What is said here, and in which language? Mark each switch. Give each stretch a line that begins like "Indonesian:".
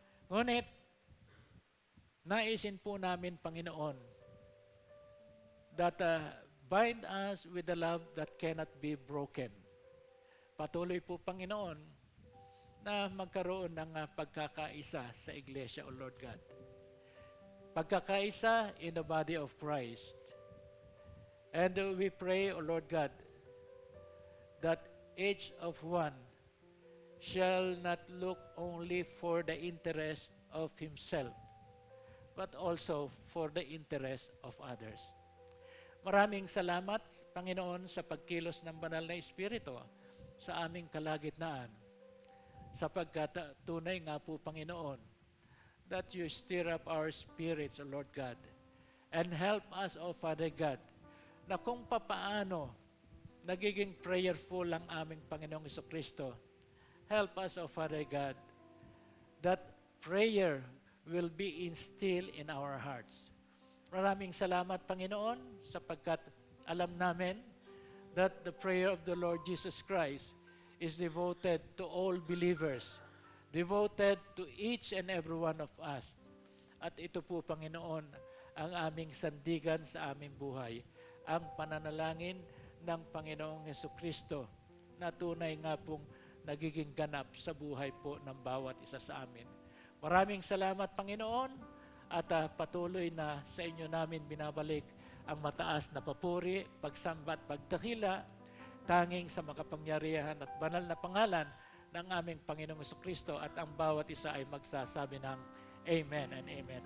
Filipino: Ngunit, naisin po namin,
English: Panginoon, that bind us with the love that cannot be broken.
Filipino: Patuloy po, Panginoon, na magkaroon ng pagkakaisa sa Iglesia,
English: O Lord God.
Filipino: Pagkakaisa
English: in the body of Christ. And we pray, O Lord God, that each of one shall not look only for the interest of himself, but also for the interest of others.
Filipino: Maraming salamat, Panginoon, sa pagkilos ng banal na Espiritu sa aming kalagitnaan. Sapagkat tunay nga po,
English: Panginoon, that you stir up our spirits, O Lord God, and help us, O Father God,
Filipino: na kung papaano nagiging prayerful ang aming Panginoong Hesukristo.
English: Help us, O Father God, that prayer will be instilled in our hearts.
Filipino: Maraming salamat,
English: Panginoon,
Filipino: sapagkat alam namin
English: that the prayer of the Lord Jesus Christ is devoted to all believers, devoted to each and every one of us.
Filipino: At ito po, Panginoon, ang aming sandigan sa aming buhay, ang pananalangin ng Panginoong Hesukristo na tunay nga pong nagiging ganap sa buhay po ng bawat isa sa amin. Maraming salamat, Panginoon, at patuloy na sa inyo namin binabalik ang mataas na papuri, pagsamba at pagdakila, tanging sa makapangyarihan at banal na pangalan ng aming Panginoong Hesukristo, at ang bawat isa ay magsasabi ng Amen and Amen.